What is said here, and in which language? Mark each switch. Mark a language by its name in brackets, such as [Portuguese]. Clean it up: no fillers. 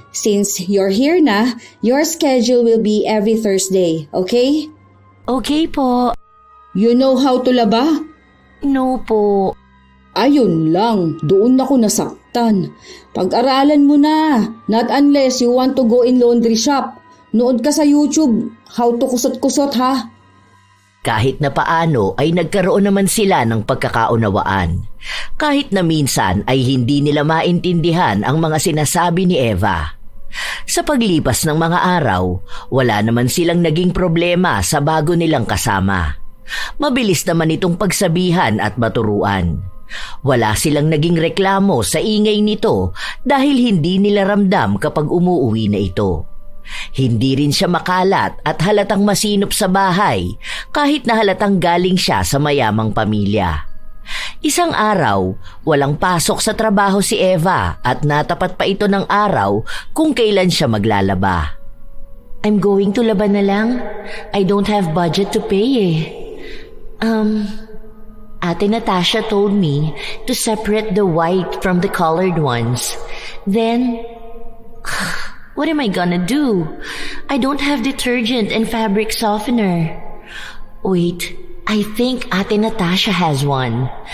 [English] Since you're here na, your schedule will be every Thursday, okay? Okay po. You know how to laba? No po. [Filipino] Ayun lang, doon ako nasaktan. Pag-aralan mo na, [English] not unless you want to go in laundry shop. [Filipino] Nood ka sa YouTube, [English] how to [Filipino] kusot-kusot ha. Kahit na paano ay nagkaroon naman sila ng pagkakaunawaan. Kahit na minsan ay hindi nila maintindihan ang mga sinasabi ni Eva. Sa paglipas ng mga araw, wala naman silang naging problema sa bago nilang kasama. Mabilis naman itong pagsabihan at maturuan. Wala silang naging reklamo sa ingay nito dahil hindi nila ramdam kapag umuuwi na ito. Hindi rin siya makalat at halatang masinop sa bahay kahit na halatang galing siya sa mayamang pamilya. Isang araw, walang pasok sa trabaho si Eva at natapat pa ito ng araw kung kailan siya maglalaba. [English] I'm going to laba na lang. I don't have budget to pay eh. Ate Natasha told me to separate the white from the colored ones. Then, what am I gonna do? I don't have detergent and fabric softener. Wait, I think Ate Natasha has one.